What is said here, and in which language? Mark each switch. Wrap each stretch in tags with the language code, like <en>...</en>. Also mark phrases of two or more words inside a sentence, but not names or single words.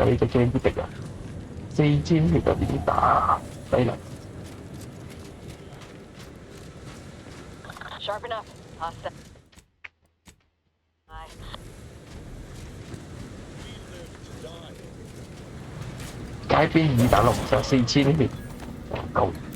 <yue>呢隻 game 啲敵人4000血啊！點打？犀利！</yue> <en>Sharp enough. Hostile.</en> <yue>街邊2打6就4000血，夠。</yue>